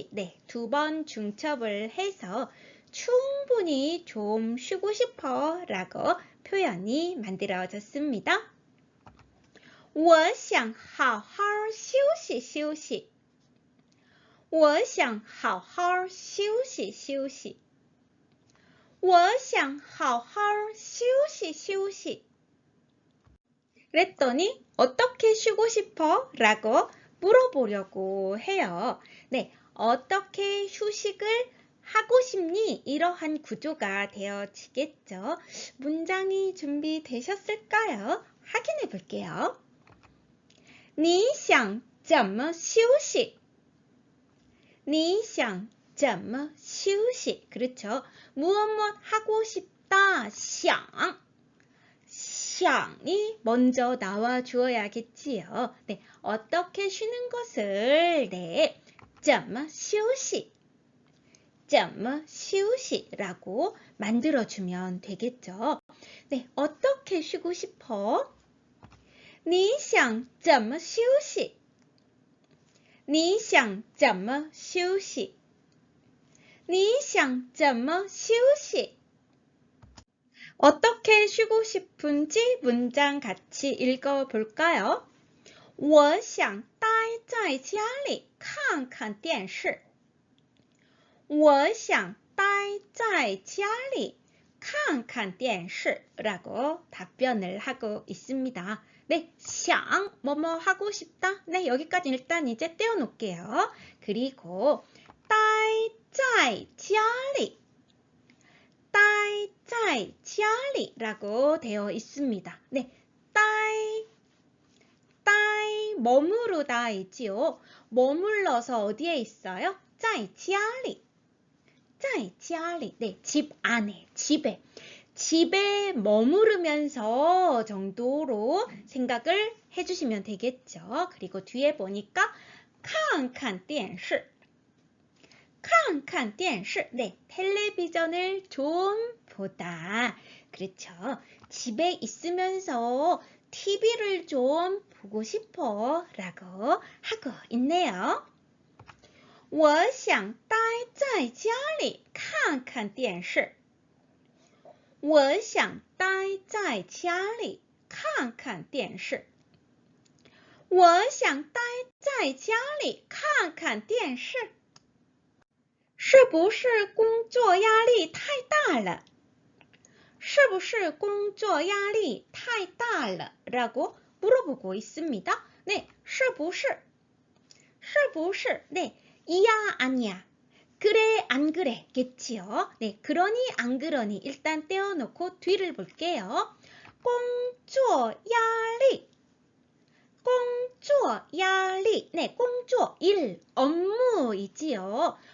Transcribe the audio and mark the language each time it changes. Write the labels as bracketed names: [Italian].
[Korean] 네, 두 번 중첩을 해서 충분히 좀 쉬고 싶어 라고 표현이 만들어졌습니다. [Chinese] 我想好好休息休息我想好好休息休息我想好好休息休息 [Korean] 그랬더니 어떻게 쉬고 싶어? 라고 물어보려고 해요. 네, 어떻게 휴식을 하고 싶니? 이러한 구조가 되어지겠죠. 문장이 준비되셨을까요? 확인해 볼게요. [Chinese] 你想怎么休息? 你想怎么休息? [Korean] 그렇죠. 무엇 하고 싶다. 想이 먼저 나와 주어야겠지요. 네, 어떻게 쉬는 것을 네, [Chinese] 怎么休息? 怎么休息? [Korean] 라고 만들어주면 되겠죠. 네, 어떻게 쉬고 싶어? [Chinese] 你想怎么休息? 你想怎么休息?你想怎么休息? [Korean] 어떻게 쉬고 싶은지 문장 같이 읽어볼까요? [Chinese] 我想待在家里看看电视我想待在家里看看电视 [Korean] 라고 답변을 하고 있습니다. 네, 想, 뭐뭐 하고 싶다. 네, 여기까지 일단 이제 떼어놓을게요. 그리고 [Chinese] 待在家里待在家里 [Korean] 라고 되어 있습니다. 네, 待 머무르다 있지요. 머물러서 어디에 있어요? [Chinese] 在家里在家里 [Korean] 네, 집 안에, 집에 머무르면서 정도로 생각을 해주시면 되겠죠. 그리고 뒤에 보니까 [Chinese] 看看电视看看电视 [Korean] 네, 텔레비전을 좀 보다. 그렇죠. 집에 있으면서 TV를 좀 보고 싶어 라고 하고 있네요. [Chinese] 我想待在家里看看电视我想待在家里看看电视我想待在家里看看电视是不是工作压力太大了是不是工作压力太大了 [Korean] 라고 물어보고 있습니다. 네, 是不是네, 이야 아니야 그래 안 그래 겠지요. 네, 그러니 안 그러니 일단 떼어놓고 뒤를 볼게요. 工作压力 네, 工作 일, 업무이지요.